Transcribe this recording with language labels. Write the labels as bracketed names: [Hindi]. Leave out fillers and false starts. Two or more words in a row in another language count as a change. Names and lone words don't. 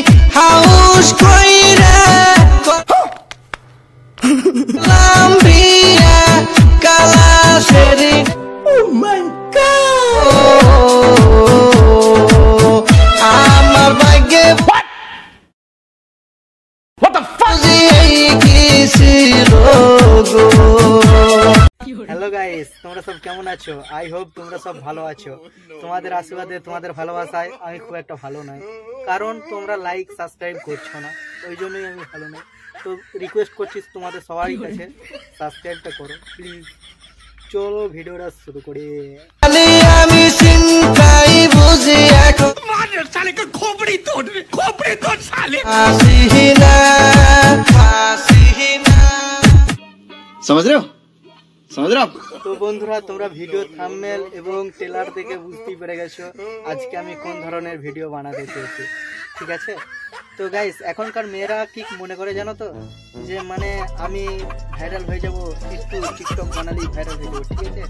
[Bangla] হাউস কইরা লাম্বিয়া কালা সেরি [English] oh my god [Bangla] আমার ভাগ্যে [English] what the fuck [Bangla] হ্যালো গাইস, তোমরা সব কেমন আছো? [English] I hope [Bangla] তোমরা সব ভালো আছো। তোমাদের আশীর্বাদে, তোমাদের ভালোবাসায় আমি খুব একটা ভালো নই, কারণ তোমরা [English] like subscribe [Bangla] করছো না, ওই জন্যই আমি ভালো নই। তো রিকোয়েস্ট করছি তোমাদের সবারই কাছে, সাবস্ক্রাইবটা করো প্লিজ। চলো ভিডিওটা শুরু করি। আমি চিন্তাই বুঝি এখন [Hindi] मार साले का खोपड़ी तोड़ साले [Bangla] হাসিনা [Hindi] समझ रहे हो [Bangla] তো বন্ধুরা, তোমরা [English] video thumbnail [Bangla] এবং ট্রেলার দেখে বুঝতেই পেরে গেছো আজকে আমি কোন ধরনের ভিডিও বানাতে চেয়েছি, ঠিক আছে? তো গাইস, এখনকার মেয়েরা কি মনে করে জানো তো, যে মানে আমি ভাইরাল হয়ে যাব, একটু টিকটক বানালেই ভাইরাল হয়ে যাবো, ঠিক আছে?